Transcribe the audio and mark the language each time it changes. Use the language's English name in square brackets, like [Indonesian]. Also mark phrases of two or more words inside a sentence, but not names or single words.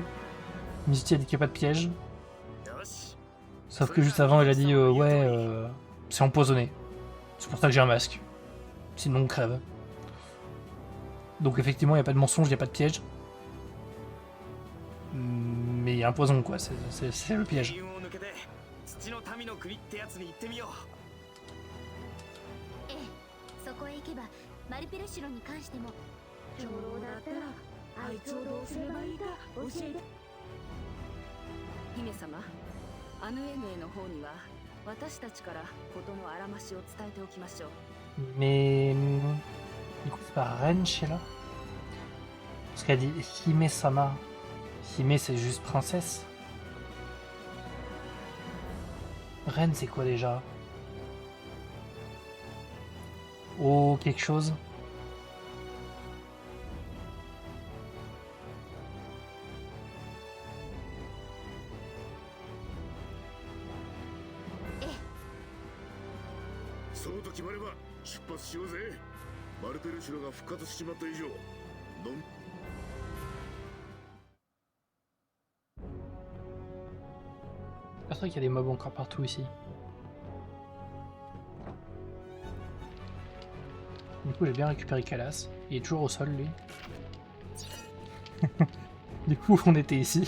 [French] Mizuti a dit qu'il n'y a pas de piège. Sauf que juste avant, il a dit ouais, c'est empoisonné. C'est pour ça que j'ai un masque. Sinon, on crève. Donc, effectivement, il n'y a pas de mensonge, il n'y a pas de piège. Mais il y a un poison, quoi. C'est le piège. [Japanese] そこへ行けばマルペルシロに関しても長老だったらあいつをどうすればいいか教えて。姫様、アヌエヌへの方には私たちから事のあらましを伝えておきましょう。 [French] Mais du coup c'est pas reine Sheila? Parce qu'elle dit Hime-sama. Hime c'est juste princesse. Reine c'est quoi déjà? Oh quelque chose. Eh. [Japanese] そうと決まれば出発しようぜ。マルペルシロが復活しちまった以上、のん [French] C'est vrai qu'il y a des mobs encore partout ici. Du coup j'ai bien récupéré Kalas. Il est toujours au sol lui. Du coup on était ici.